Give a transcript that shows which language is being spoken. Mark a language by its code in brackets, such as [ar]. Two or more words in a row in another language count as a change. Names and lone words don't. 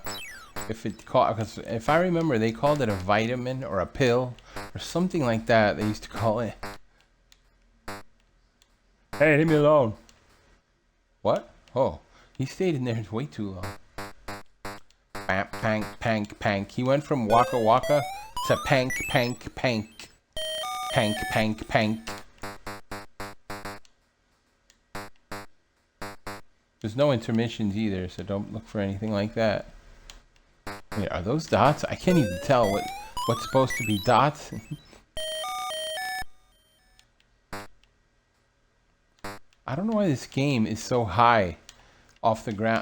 [en] Because if I remember, they called it a vitamin or a pill or something like that. They used to call it. Hey, leave me alone. What? Oh, he stayed in there way too long. Pank, pank, pank, pank. He went from waka waka to pank, pank, pank. Pank, pank, pank. There's no intermissions either, so don't look for anything like that. Wait, are those dots? I can't even tell what's supposed to be dots. I don't know why this game is so high off the ground.